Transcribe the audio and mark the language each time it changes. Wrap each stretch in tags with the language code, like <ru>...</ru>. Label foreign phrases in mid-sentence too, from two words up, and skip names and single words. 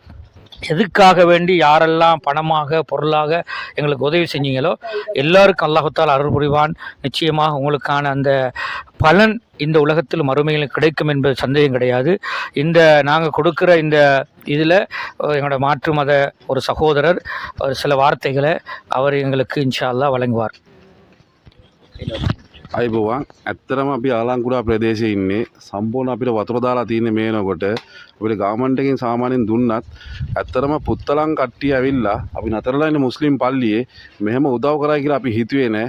<ta>எதுக்காக வேண்டி யாரெல்லாம் பணமாக பொருளாக எங்களுக்கு உதவி செஞ்சீங்களோ எல்லாருக்கும் அல்லாஹுத்தால் அருள் புரிவான். நிச்சயமாக உங்களுக்கான அந்த பலன் இந்த உலகத்தில் மறுமையில் கிடைக்கும் என்பது சந்தேகம் கிடையாது. இந்த நாங்கள் கொடுக்குற இந்த இதில் எங்களோட மாற்று மத ஒரு சகோதரர் சில வார்த்தைகளை அவர் எங்களுக்கு</ta> <ar>إن شاء الله</ar> <ta>வழங்குவார்.</ta> <si>අයිබෝවන් ඇත්තරම අපි ආලංකුඩා ප්‍රදේශයේ ඉන්නේ සම්පූර්ණ අපිට වතුර දාලා තියෙන මේනකොට අපිට ගවර්න්මන්ට් එකෙන් සාමාන්‍යයෙන් දුන්නත් ඇත්තරම පුත්තලම් කට්ටිය ඇවිල්ලා අපි නතරලා ඉන්න මුස්ලිම් පල්ලියේ මෙහෙම උදව් කරයි කියලා අපි හිතුවේ නෑ.</si>